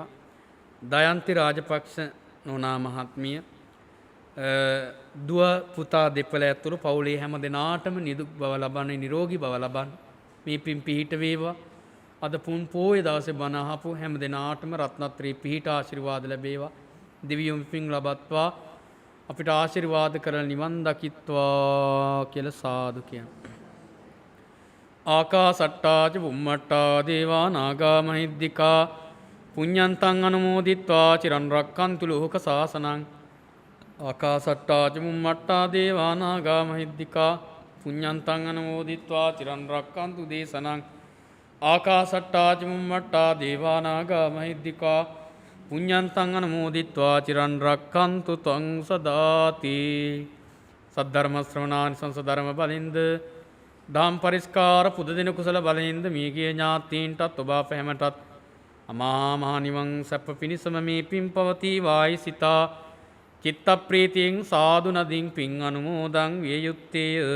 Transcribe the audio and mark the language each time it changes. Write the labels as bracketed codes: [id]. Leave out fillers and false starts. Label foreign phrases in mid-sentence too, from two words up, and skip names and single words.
[si] දයන්ති රාජපක්ෂ නෝනා මහත්මිය දුව පුතා දෙපළ ඇතුළු පවුලේ හැම දෙනාටම නිදුක් බව ලබන්නේ, නිරෝගී බව ලබන්න මේ පින් පිහිට වේවා. අද පුන් පෝය දවසේ බණ අහපු හැම දෙනාටම රත්නත්‍රී පිහිට ආශිර්වාද ලැබේවා. දෙවියෝ පින් ලබත්වා අපිට ආශිර්වාද කරලා නිවන් දකිත්වා කියලා සාදු කියනවා. [pi] ආකාසට්ටා ච බුම්මට්ටා දේවා නාග මහිද්దికා පුඤ්ඤන්තං අනුමෝදිත්වා චිරන් රක්칸තු ලෝක සාසනං. ආකාසට්ටා ච බුම්මට්ටා දේවා නාග මහිද්దికා පුඤ්ඤන්තං අනුමෝදිත්වා චිරන් රක්칸තු දේශනං. ආකාසට්ටා ච බුම්මට්ටා දේවා නාග මහිද්దికා පුඤ්ඤන්තං අනුමෝදිත්වා චිරන් රක්칸තු ත්වං සදාති. [si] සද්ධර්ම ශ්‍රවණානිසංස ධර්ම බලින්ද දාම් පරිස්කාර පුද දෙන කුසල බලයෙන්ද මියගිය ඥාතීන්ටත් ඔබ අප හැමටත් අමා මහ නිවන් සැප පිණිසම මේ පින් පවතිවායි සිතා චිත්ත ප්‍රීතියෙන් සාදු නදින් පින් අනුමෝදන් විය යුත්තේය.